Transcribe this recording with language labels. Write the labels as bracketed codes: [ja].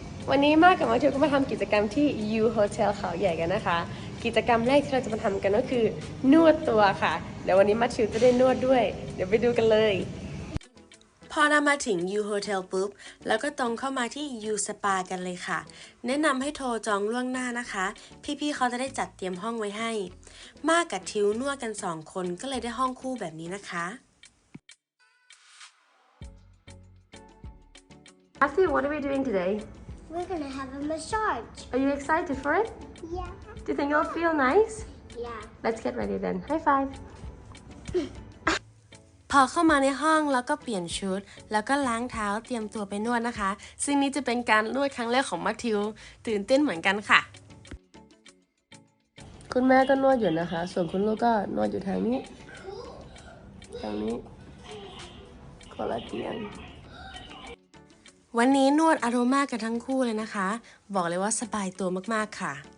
[th] วันนี้มากกับมาเที่ยวก็มาทำกิจกรรมที่ U Hotel เขาใหญ่กันนะคะกิจกรรมแรกที่เราจะมาทำกันก็คือนวดตัวค่ะเดี๋ยววันนี้มาทิวจะได้นวดด้วยเดี๋ยวไปดูกันเลยพอเรามาถึง U Hotel ปุ๊บแล้วก็ตรงเข้ามาที่ U Spa กันเลยค่ะแนะนำให้โทรจองล่วงหน้านะคะพี่ๆเขาจะได้จัดเตรียมห้องไว้ให้มากกับทิวนวดกัน2คนก็เลยได้ห้องคู่แบบนี้นะคะ [en] Matthew, what are we doing today? We're gonna have a massage. Are you excited for it? Yeah. Do you think it'll feel nice? Yeah. Let's get ready then. High five. [th] พอเข้ามาในห้องแล้วก็เปลี่ยนชุดแล้วก็ล้างเท้าเตรียมตัวไปนวดนะคะซึ่งนี้จะเป็นการนวดครั้งแรกของมัทธิวตื่นเต้นเหมือนกันค่ะคุณแม่ก็นวดอยู่นะคะส่วนคุณลูกก็นวดอยู่ทางนี้คนละเตียงวันนี้นวดอโรมากันทั้งคู่เลยนะคะบอกเลยว่าสบายตัวมากๆค่ะ